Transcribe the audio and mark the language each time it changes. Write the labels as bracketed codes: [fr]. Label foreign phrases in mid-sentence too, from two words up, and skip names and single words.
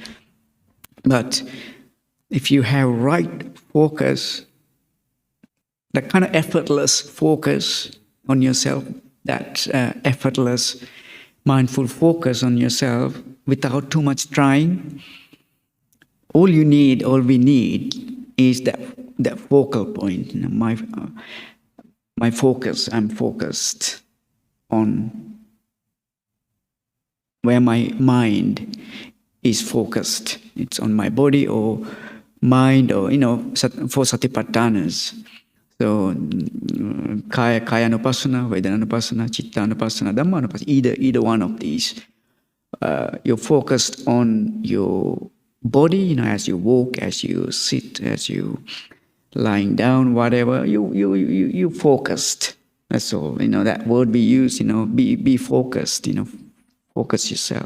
[en] But if you have right focus, that kind of effortless focus on yourself, that effortless mindful focus on yourself without too much trying, all we need is that focal point. my focus. I'm focused on where my mind is focused. It's on my body or mind, or for satipatthanas. [pi] So kaya anupassana, vedana anupassana, chitta anupassana, dhamma anupassana, [en] either one of these. You're focused on your body, as you walk, as you sit, as you lying down, whatever, you focused. That's all. That word we use, be focused, focus yourself.